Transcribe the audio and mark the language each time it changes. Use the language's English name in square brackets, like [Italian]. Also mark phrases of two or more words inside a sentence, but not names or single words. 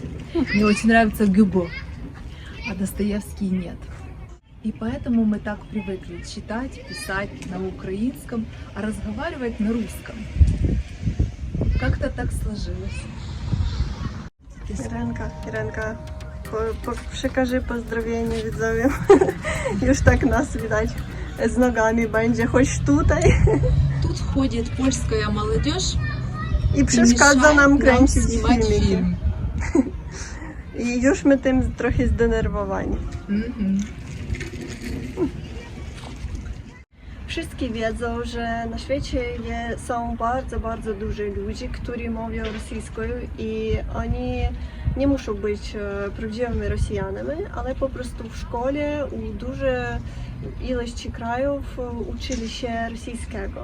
[Russian] Мне очень нравится Гюго, а Достоевский нет. И поэтому мы так привыкли читать, писать на украинском, а разговаривать на русском. Как-то так сложилось. Іренка, [Polish] Przekażę pozdrowienie widzom. Już tak nas widać z nogami będzie, choć tutaj. [Russian] Тут ходит польская молодежь [Polish] I przeszkadza nam kręcić [Russian] снимать [Polish] filmiki. [Russian] фильм. [Polish] I już my tym trochę zdenerwowani. Wszyscy wiedzą, że na świecie są bardzo, bardzo dużo ludzi, którzy mówią rosyjską i oni nie muszą być prawdziwymi Rosjanami, ale po prostu w szkole u dużej ilości krajów uczyli się rosyjskiego.